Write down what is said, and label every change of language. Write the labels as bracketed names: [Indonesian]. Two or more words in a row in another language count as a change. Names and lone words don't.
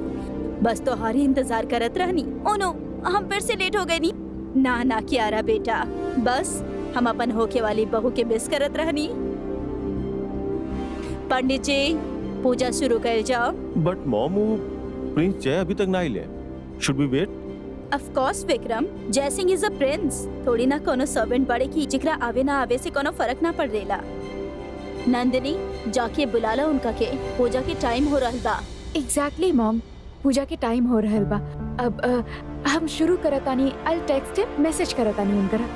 [Bhojpuri] बस तो हर इंतजार करत रहनी। [English] Oh no, [Bhojpuri] हम फिर से लेट हो गए नी। ना ना कियारा बेटा, बस हम अपन होके वाली बहू के मिस करत रहनी। पंडित जी, पूजा शुरू कर जाओ। [English] But Mom, [Bhojpuri] वो प्रिंस जय अभी तक ना आइले। [English] Should we wait? Of course Vikram, Jaisingh is a prince. [Bhojpuri] थोड़ी ना कोनो सर्वेंट बड़े की जिकरा आवे ना आवे से कोनो फर्क ना पड़ेला। नंदिनी, जाके बुलाला उनका के। पूजा के टाइम हो रहल बा। [English] Exactly Mom, [Bhojpuri] पूजा के टाइम हो रहल बा। अब हम शुरू करतानी। [English] I text him, [Bhojpuri] मैसेज करतानी उनकरा।